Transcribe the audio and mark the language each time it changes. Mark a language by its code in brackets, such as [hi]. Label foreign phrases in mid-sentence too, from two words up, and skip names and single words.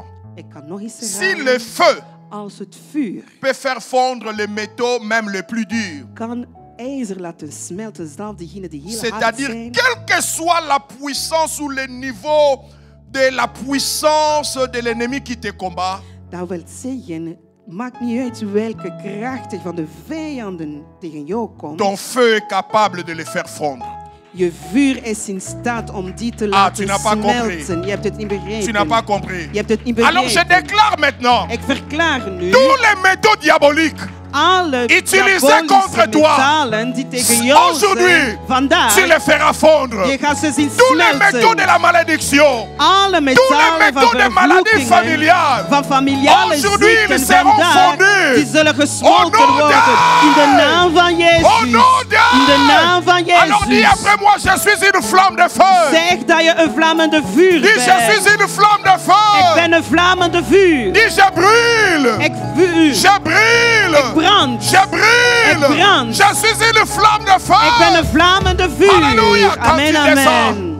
[fr] Si le feu peut faire fondre les métaux, même le plus dur. C'est-à-dire, quelle que soit la puissance ou le niveau de la puissance de l'ennemi qui te combat, [nl] maakt niet uit welke krachten van de vijanden tegen jou komen. [fr] Ton feu est capable de les faire fondre. [nl] Je vuur is in staat om die te laten smelten. Je hebt het niet begrepen. [fr] Tu n'as pas compris. [nl] Je hebt het niet begrepen. [fr] Alors je déclare maintenant. [nl] Ik verklaar nu. [fr] Tous les métaux diaboliques utilisés contre toi. Aujourd'hui, tu les feras fondre. Tous les métaux de la malédiction. Tous les métaux de maladies familiales. Aujourd'hui, ils seront fondus. Au nom d'Jésus. Alors dis après moi, je suis une flamme de feu. [nl] Zeg dat je een vlammende vuur bent. [fr] Dis, je suis une flamme de feu. [nl] Ik ben een vlammende vuur. [fr] Dis, je brûle. [nl] Ik vuur. [fr] Je brûle. [nl] Ik brand. [fr] Je brûle. [nl] Ik brand. [fr] Je suis une flamme de feu. [nl] Ik ben een vlammende vuur. [fr] Alléluia. Amen, amen.